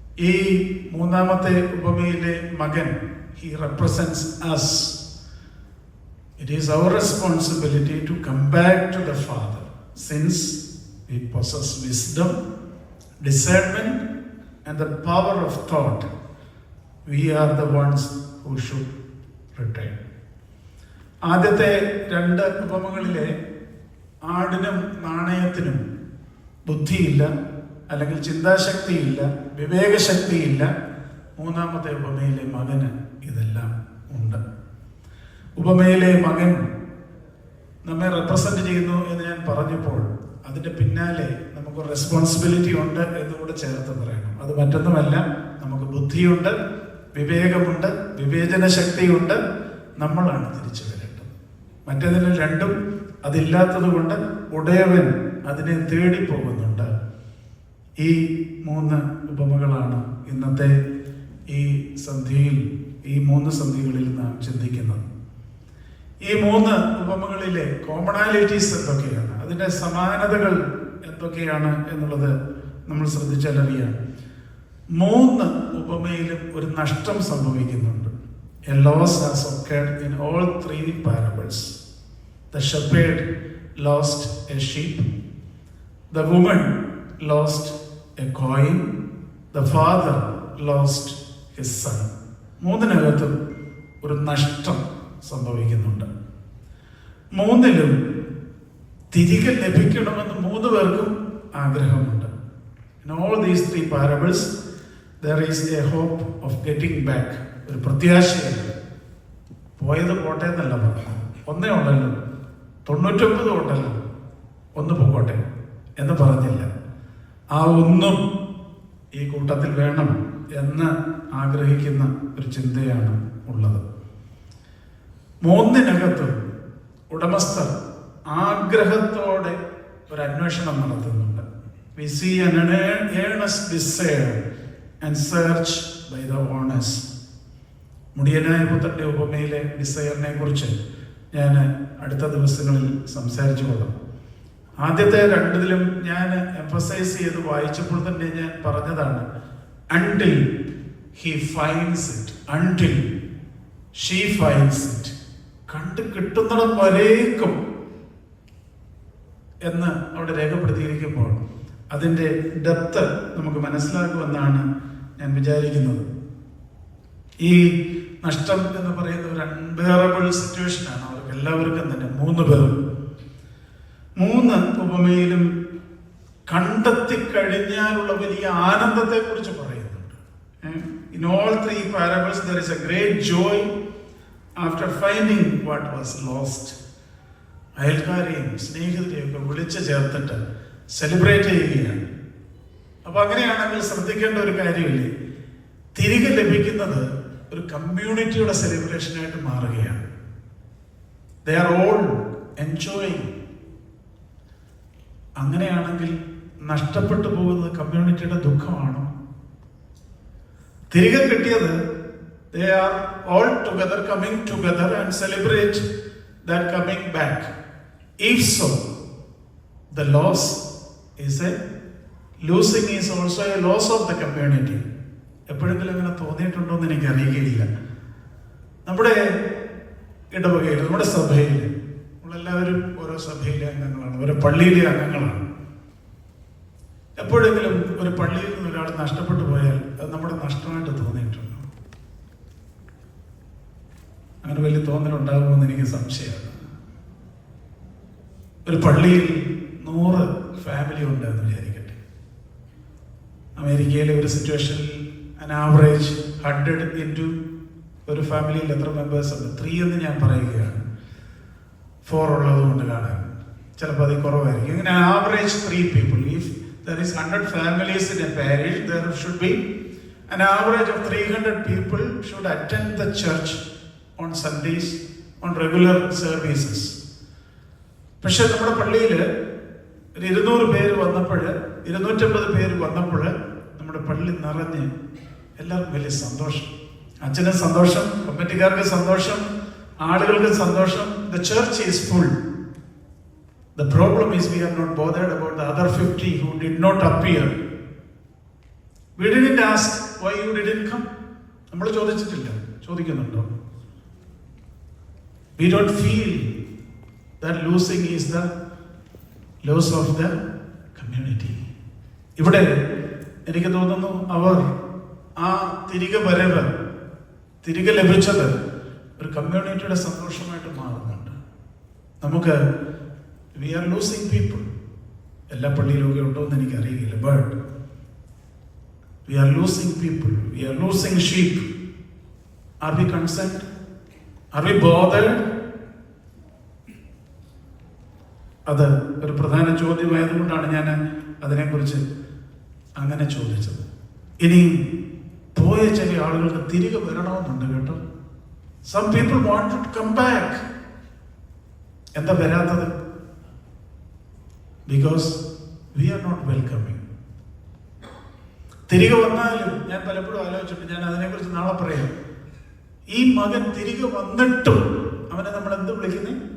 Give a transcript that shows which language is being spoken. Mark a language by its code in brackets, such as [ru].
[ml] ഈ മൂന്നാമത്തെ ഉപമയിലെ മകൻ, [en] he represents us. It is our responsibility to come back to the Father. Since we possess wisdom, discernment and the power of thought, we are the ones who should return. [ml] ആദ്യത്തെ 2 ഉപമകളിലെ ആടിനും നാണയത്തിനും ബുദ്ധിയില്ല, അല്ലെങ്കിൽ ചിന്താശക്തിയില്ല, വിവേകശക്തിയില്ല. മൂന്നാമത്തെ ഉപമയിലെ മകന് ഇതെല്ലാം ഉണ്ട്. ഉപമയിലെ മകൻ നമ്മെ റെപ്രസെന്റ് ചെയ്യുന്നു എന്ന് ഞാൻ പറഞ്ഞപ്പോൾ അതിൻ്റെ പിന്നാലെ നമുക്ക് റെസ്പോൺസിബിലിറ്റി ഉണ്ട് എന്നുകൂടെ ചേർത്ത് പറയണം. അത് മറ്റൊന്നുമല്ല, നമുക്ക് ബുദ്ധിയുണ്ട്, വിവേകമുണ്ട്, വിവേചന ശക്തിയുണ്ട്. നമ്മളാണ് തിരിച്ചു വരേണ്ടത്. മറ്റേതിന് രണ്ടും അതില്ലാത്തത് കൊണ്ട് ഉടയവൻ അതിനെ തേടി പോകുന്നുണ്ട്. ഈ 3 ഉപമകളാണ് ഇന്നത്തെ ഈ സന്ധ്യയിൽ, ഈ 3 സന്ധ്യകളിൽ നാം ചിന്തിക്കുന്നത്. ഈ 3 ഉപമകളിലെ കോമണാലിറ്റീസ് എന്തൊക്കെയാണ്, അതിൻ്റെ സമാനതകൾ എന്തൊക്കെയാണ് എന്നുള്ളത് നമ്മൾ ശ്രദ്ധിച്ചാൽ അറിയാം. 3 ഉപമയിലും ഒരു നഷ്ടം സംഭവിക്കുന്നുണ്ട്. [en] A loss has occurred in all 3 parables. The shepherd lost a sheep. The woman lost a coin. The father lost his son. [ml] 3-നകത്തും ഒരു നഷ്ടം സംഭവിക്കുന്നുണ്ട്. 3-ലും തിരികെ ലഭിക്കണമെന്ന് 3 പേർക്കും ആഗ്രഹമുണ്ട്. [en] In all these 3 parables there is a hope of getting back. [ml] ഒരു പ്രത്യാശയുണ്ട്. പോയത് പോട്ടെ എന്നല്ല പറഞ്ഞത്. ഒന്നേ ഉണ്ടല്ലോ, 99 ഉണ്ടല്ലോ, ഒന്ന് പോകട്ടെ എന്ന് പറഞ്ഞില്ല. ആ ഒന്നും ഈ കൂട്ടത്തിൽ വേണം എന്ന് ആഗ്രഹിക്കുന്ന ഒരു ചിന്തയാണ് ഉള്ളത്. 3-നകത്തും ഉടമസ്ഥർ ആഗ്രഹത്തോടെ ഒരു അന്വേഷണം നടത്തുന്നുണ്ട്. [en] We see an earnest desire and search by the owners. [ml] മുടിയനായ പുത്രന്റെ ഉപമയിലെ ഡിസയറിനെ കുറിച്ച് ഞാൻ അടുത്ത ദിവസങ്ങളിൽ സംസാരിച്ചു കൊള്ളാം. ആദ്യത്തെ 2-ലും ഞാൻ എംഫസൈസ് ചെയ്ത് വായിച്ചപ്പോൾ തന്നെ ഞാൻ പറഞ്ഞതാണ്, [en] until he finds it, until she finds it. [ml] കണ്ട് കിട്ടുന്നിടം വരേക്കും എന്ന് അവിടെ രേഖപ്പെടുത്തിയിരിക്കുമ്പോൾ അതിൻ്റെ ഡെപ്ത് നമുക്ക് മനസ്സിലാക്കുമെന്നാണ് ഞാൻ വിചാരിക്കുന്നത്. ഈ നഷ്ടം എന്ന് പറയുന്ന ഒരു അൺബെയറബിൾ സിറ്റുവേഷനാണ് അവർക്ക് എല്ലാവർക്കും തന്നെ. 3 പേരും 3 ഉപമയിലും കണ്ടെത്തി കഴിഞ്ഞാലുള്ള വലിയ ആനന്ദത്തെ കുറിച്ച് പറയുന്നുണ്ട്. [en] In all 3 parables there is a great joy after finding what was lost. [ml] അയൽക്കാരെയും സ്നേഹിതരെയും ഒക്കെ വിളിച്ചു ചേർത്തിട്ട് സെലിബ്രേറ്റ് ചെയ്യുകയാണ്. അപ്പൊ അങ്ങനെയാണെങ്കിൽ ശ്രദ്ധിക്കേണ്ട ഒരു കാര്യമില്ലേ, തിരികെ ലഭിക്കുന്നത് ഒരു കമ്മ്യൂണിറ്റിയുടെ സെലിബ്രേഷനായിട്ട് മാറുകയാണ്. [en] They are all enjoying. [ml] അങ്ങനെയാണെങ്കിൽ നഷ്ടപ്പെട്ടു പോകുന്നത് കമ്മ്യൂണിറ്റിയുടെ ദുഃഖമാണോ? തിരികെ കിട്ടിയത് [en] they are all together, coming together and celebrate that coming back. If so, the loss is a losing is also a loss of the community. [ml] എപ്പോഴെങ്കിലും അങ്ങനെ തോന്നിയിട്ടുണ്ടോ എന്ന് എനിക്ക് അറിയുകയില്ല. നമ്മുടെ ഇടവകയിൽ, നമ്മുടെ സഭയിൽ, നമ്മളെല്ലാവരും ഓരോ സഭയിലെ അംഗങ്ങളാണ്, ഓരോ പള്ളിയിലെ അംഗങ്ങളാണ്. എപ്പോഴെങ്കിലും ഒരു പള്ളിയിൽ നിന്ന് ഒരാൾ നഷ്ടപ്പെട്ടു പോയാൽ അത് നമ്മുടെ നഷ്ടമായിട്ട് തോന്നിയിട്ടുണ്ടോ? അങ്ങനെ വലിയ തോന്നലുണ്ടാകുമെന്ന് എനിക്ക് സംശയമാണ്. ഒരു പള്ളിയിൽ 100 ഫാമിലി ഉണ്ടെന്ന് വിചാരിക്കട്ടെ. അമേരിക്കയിലെ ഒരു സിറ്റുവേഷനിൽ [en] an average 100 into [ml] ഒരു ഫാമിലിയിൽ എത്ര മെമ്പേഴ്സ് ഉണ്ട്? 3 എന്ന് ഞാൻ പറയുകയാണ്. 4 ഉള്ളത് കൊണ്ട് കാണാൻ ചിലപ്പോൾ അതിൽ കുറവായിരിക്കും. ഇങ്ങനെ average 3 people. [en] If there is 100 families in a parish, there should be an average of 300 people should attend the church on Sundays, on regular services. [ml] പക്ഷെ നമ്മുടെ പള്ളിയിൽ ഒരു 200 പേര് വന്നപ്പോൾ, 250 പേര് വന്നപ്പോൾ നമ്മുടെ പള്ളി നിറഞ്ഞ് എല്ലാവർക്കും വലിയ സന്തോഷം. അച്ഛന് സന്തോഷം, കമ്മിറ്റിക്കാർക്ക് സന്തോഷം, ആളുകൾക്ക് സന്തോഷം. [en] The church is full. The problem is we are not bothered about the other 50 who did not appear. We didn't ask why you didn't come. [ml] നമ്മൾ ചോദിച്ചിട്ടില്ല. ചോദിക്കുന്നുണ്ടോ? [en] We don't feel that losing is the loss of the community. [ml] ഇവിടെ എനിക്ക് തോന്നുന്നു അവർ ആ തിരികെ വരവ്, തിരികെ ലഭിച്ചത് ഒരു കമ്മ്യൂണിറ്റിയുടെ സന്തോഷമായിട്ട് മാറുന്നുണ്ട്. നമുക്ക് [en] We are losing people. [ml] എല്ലാ പള്ളിയിലൊക്കെ ഉണ്ടോ എന്ന് എനിക്കറിയില്ല. [en] But we are losing people, we are losing sheep. Are we concerned? Are we bothered? [ml] അത് ഒരു പ്രധാന ചോദ്യമായതുകൊണ്ടാണ് ഞാൻ അതിനെക്കുറിച്ച് അങ്ങനെ ചോദിച്ചത്. ഇനിയും പോയ ചില ആളുകൾക്ക് തിരികെ വരണമെന്നുണ്ട് കേട്ടോ. [en] Some people want to come back. [ml] എന്താ വരാത്തത്? [en] Because we are not welcoming. [ml] തിരികെ വന്നാലും ഞാൻ പലപ്പോഴും ആലോചിച്ചിട്ട്, ഞാൻ അതിനെക്കുറിച്ച് നാളെ പറയാം. ഈ മകൻ തിരികെ വന്നിട്ടും അവനെ നമ്മൾ എന്ത് വിളിക്കുന്നേ?